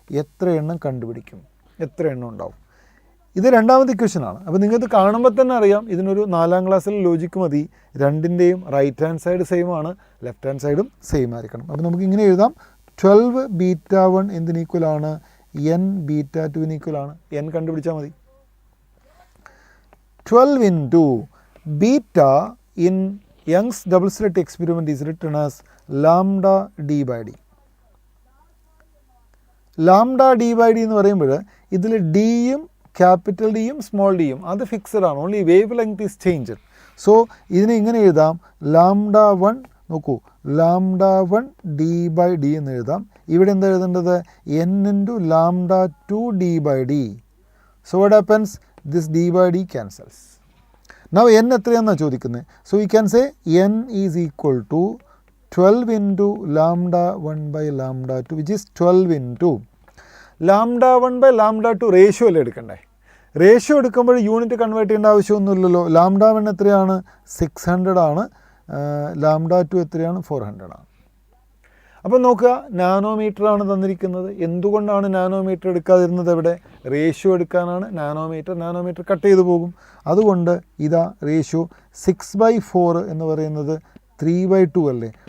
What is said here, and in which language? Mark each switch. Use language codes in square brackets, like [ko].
[ml] എത്ര എണ്ണം കണ്ടുപിടിക്കും? എത്ര എണ്ണം ഉണ്ടാവും? ഇത് രണ്ടാമത്തെ ഇക്വേഷനാണ്. അപ്പോൾ നിങ്ങൾക്ക് കാണുമ്പോൾ തന്നെ അറിയാം ഇതിനൊരു 4ാം ക്ലാസ്സിൽ ലോജിക്ക് മതി. രണ്ടിൻ്റെയും റൈറ്റ് ഹാൻഡ് സൈഡ് സെയിം ആണ്, ലെഫ്റ്റ് ഹാൻഡ് സൈഡും സെയിം ആയിരിക്കണം. അപ്പോൾ നമുക്ക് ഇങ്ങനെ എഴുതാം, 12 β1 എന്തിന് ഈക്വലാണ്? n β2 ഈക്വലാണ്. n കണ്ടുപിടിച്ചാൽ മതി. [en] 12 into beta in Young's double slit experiment is written as lambda d by d. [ml] Lambda d by d എന്ന് പറയുമ്പോൾ ഇതിൽ ഡിയും ക്യാപിറ്റൽ ഡിയും സ്മോൾ ഡിയും അത് ഫിക്സഡ് ആണ്. [en] Only wavelength is changed. [ml] So ഇതിനെ ഇങ്ങനെ എഴുതാം, λ1 നോക്കൂ, λ1 d by d എന്ന് എഴുതാം. ഇവിടെ എന്താ എഴുതേണ്ടത്? n into λ2 d by d. [en] So what happens? This d by d cancels. [ml] Now n എത്രയാണെന്നാണ് ചോദിക്കുന്നത്. [en] So we can say n is equal to 12 into λ1 by λ2, which is 12 into λ1 by λ2 [ml] ratio അല്ലേ എടുക്കണ്ടേ? Ratio എടുക്കുമ്പോൾ unit convert ചെയ്യേണ്ട ആവശ്യമൊന്നുമില്ലല്ലോ. λ1 എത്രയാണ്? 600 ആണ്. λ2 എത്രയാണ്? 400 ആണ്. അപ്പോൾ നോക്കുക, നാനോമീറ്റർ ആണ് തന്നിരിക്കുന്നത്. എന്തുകൊണ്ടാണ് നാനോമീറ്റർ എടുക്കാതിരുന്നത്? എവിടെ? റേഷ്യോ എടുക്കാനാണ്. നാനോമീറ്റർ കട്ട് ചെയ്ത് പോകും. അതുകൊണ്ട് ഇതാ റേഷ്യോ 6/4 എന്ന് പറയുന്നത് 3/2 അല്ലേ?